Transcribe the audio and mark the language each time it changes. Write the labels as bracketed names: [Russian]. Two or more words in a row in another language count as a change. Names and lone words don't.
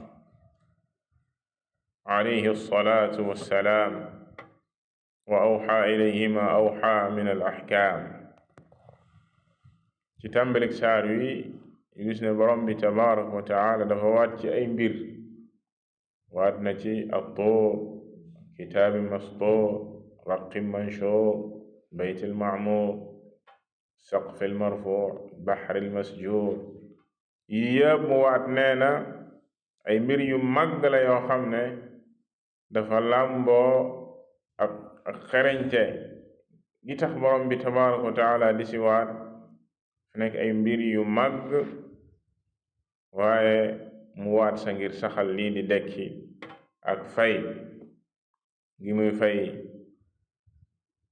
[Arabic] عليه الصلاة والسلام وأوحى إليه ما أوحى من الأحكام [Wolof] ci tàmbalik saar wi gis ne borom bi [Arabic] تبارك وتعالى [Wolof] dafa waat ci ay mbir waat na ci [Arabic] الطور كتاب مسطور رق منشور البيت المعمور السقف المرفوع البحر المسجور [Wolof] yépp mu waat nee na ay mbir yu màgg la yoo xam ne dafa làmboo ak xereñte gi tax borom bi [Arabic] تبارك وتعالى [Wolof] di si waat nekk ay mbir yu màgg waaye mu waat sa ngir saxal lii di dekki ak fay gi muy fay